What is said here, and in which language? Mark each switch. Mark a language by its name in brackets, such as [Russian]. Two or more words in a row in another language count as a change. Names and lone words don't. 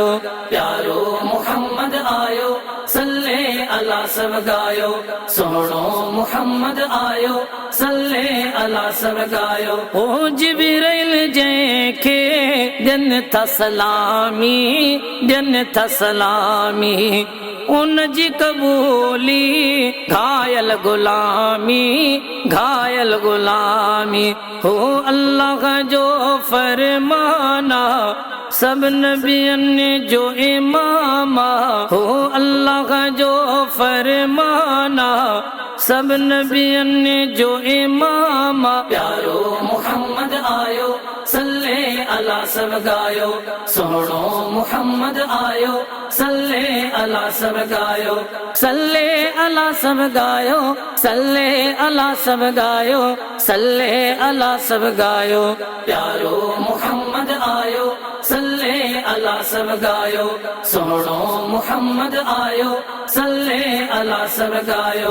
[Sindhi] प्यारो मुहम्मद आयो, [Arabic] صلى على [Sindhi] सब गायो। सोहणो मुहम्मद आयो, [Arabic] صلى على [Sindhi] सब गायो। ओ जिब्रील जंहिंखे ॾियनि था सलामी, ॾियनि था सलामी। उन जी कबूली घायल गुलामी, घायल गुलामी। हो अल्लाह जो फरमाना, सब नबियन जो इमामा। हो अल्लाह जो फरमाना, सब नबियन जो इमामा। प्यारो मुहम्मद आयो, [Arabic] صلى على [Sindhi] सब गायो, सोहणो मुहम्मद आयो, [Arabic] صلى على [Sindhi] सब गायो, [Arabic] صلى على [Sindhi] सब गायो, [Arabic] صلى على [Sindhi] सब गायो, [Arabic] صلى على [Sindhi] सब गायो, प्यारो मुहम्मद आयो, [Arabic] صلى على [Sindhi] सब गायो, सोहणो मुहम्मद आयो, [Arabic] صلى على [Sindhi] सब गायो।